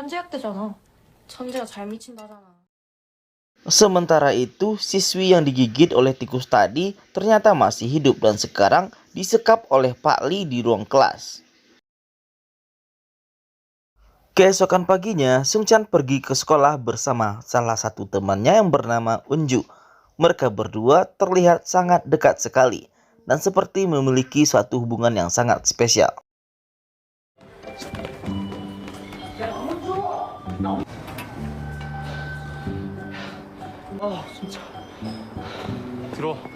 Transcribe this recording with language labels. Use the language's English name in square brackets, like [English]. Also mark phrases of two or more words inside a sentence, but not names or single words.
[Korean] 삐딱대잖아. 천재가 잘 미친다잖아. [Indonesian] Sementara itu, siswi yang digigit oleh tikus tadi ternyata masih hidup dan sekarang disekap oleh Pak Li di ruang kelas. Keesokan paginya, Sung Chan pergi ke sekolah bersama salah satu temannya yang bernama Unju. Mereka berdua terlihat sangat dekat sekali dan seperti memiliki suatu hubungan yang sangat spesial. [Korean] 진짜. 들어.